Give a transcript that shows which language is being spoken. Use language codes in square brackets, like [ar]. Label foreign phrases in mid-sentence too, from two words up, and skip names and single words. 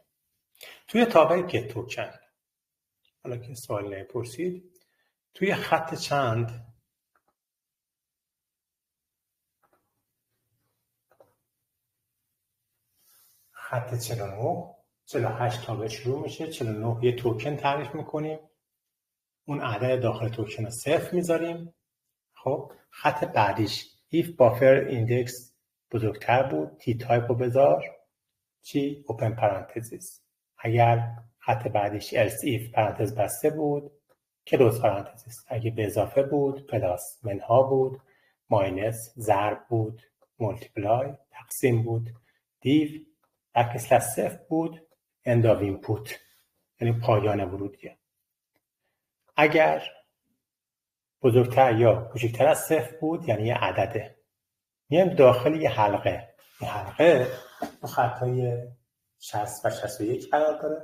[fa] توی تابع [en] get token, [fa] حالا که سوال نپرسید، توی خط چند خط 48 تابع شروع میشه. 49 یه توکن تعریف میکنیم، اون عدد داخل توکن رو 0 میذاریم. خب خط بعدیش [en] if buffer index [fa] بزرگتر بود تی تایپ رو بذار چی؟ [en] open parenthesis. [fa] اگر خط بعدیش [en] else if [fa] پرانتز بسته بود [en] close parenthesis. [fa] اگه به اضافه بود پلاس، منها بود، ماینس، ضرب بود، مولتیپلای، تقسیم بود، دیو > 0 بود، [en] end of input [fa] یعنی پایان ورودیه. اگر بزرگتر یا کوچکتر از 0 بود یعنی یه عدده. میایم داخل یه حلقه. این حلقه تو خطای 60 و 61 قرار داره.